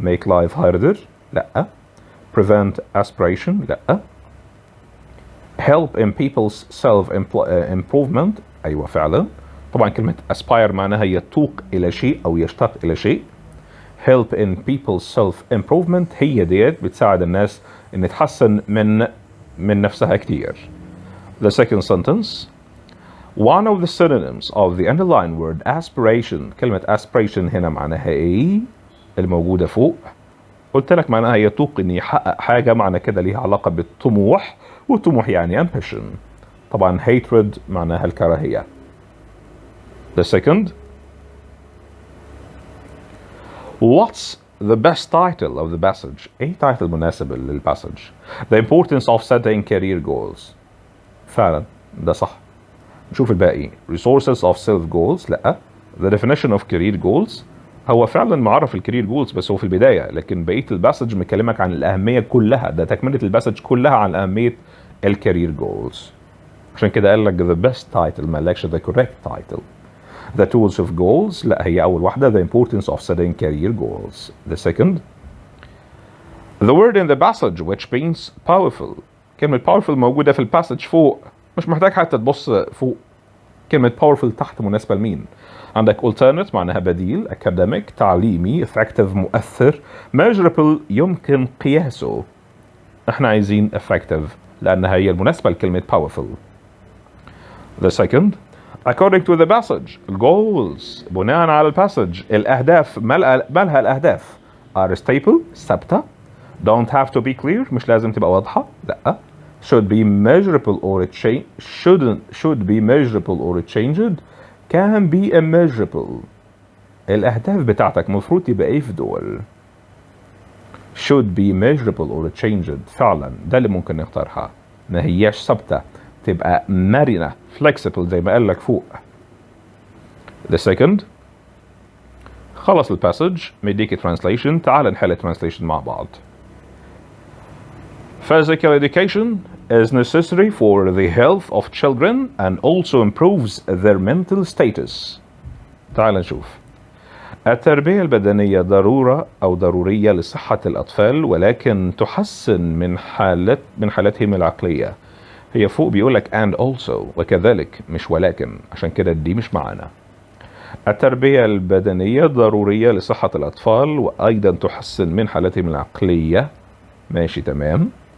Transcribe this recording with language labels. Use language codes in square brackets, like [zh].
[en] make life harder، [ar] لا. [en] prevent aspiration، لا. help in people's self improvement، ايوه فعلا. [ar] طبعا كلمة aspire معناها يتوق الى شيء او يشتاق الى شيء. [en] help in people's self improvement [ar] هي ديت بتساعد الناس ان تحسن من نفسها كتير. [en] The second sentence, one of the synonyms of the underlined word aspiration، [ar] كلمة aspiration هنا معناها ايه؟ الموجودة فوق. قلت لك معناها يتوق ان يحقق حاجة، معنى كده ليها علاقة بالطموح، والطموح يعني ambition. طبعا hatred معناها الكراهية. [en] The second, what's the best title of the passage؟ [ar] ايه title مناسب للباسج؟ [en] The importance of setting career goals. [ar] فعلا ده صح. نشوف الباقي. [en] resources of self goals، [ar] لا. [en] the definition of career goals، [ar] هو فعلا معرف الكارير جولز بس هو في البداية، لكن بقية الباسج مكلمك عن الأهمية كلها، ده تكملة الباسج كلها عن أهمية الكارير جولز. عشان كده قال لك [en] the best title، [ar] ما قالكش [en] the correct title. the tools of goals، [ar] لا هي أول واحدة. [en] the importance of setting career goals. the second, the word in the passage which means powerful، [ar] كلمة powerful موجودة في الباسج فوق، مش محتاج حتى تبص فوق. كلمة powerful تحت مناسبة لمين؟ عندك alternate معناها بديل، academic تعليمي، effective مؤثر، measurable يمكن قياسه. احنا عايزين effective لأنها هي المناسبة لكلمة powerful. [en] The second, according to the passage، goals [ar] بناء على الباسج، الأهداف مالها الأهداف؟ [en] are stable ثابتة، don't have to be clear [ar] مش لازم تبقى واضحة، لا. [en] should be measurable or should be measurable or changed، can be immeasurable. [ar] الأهداف بتاعتك مفروض تبقى ايه في دول؟ [en] should be measurable or changed، [ar] فعلا ده اللي ممكن نختارها، ما هياش ثابتة، تبقى مرنة flexible زي ما قال لك فوق. The second، خلص الباسج مديك translation، تعال نحل translation مع بعض. [en] Physical education is necessary for the health of children and also improves their mental status. [ar] تعال نشوف. التربية البدنية ضرورة أو ضرورية لصحة الأطفال، ولكن تحسن من حالتهم العقلية. هي فوق بيقولك and also، وكذلك مش ولكن، عشان كده دي مش معانا. التربية البدنية ضرورية لصحة الأطفال وأيضا تحسن من حالتهم العقلية. ماشي تمام.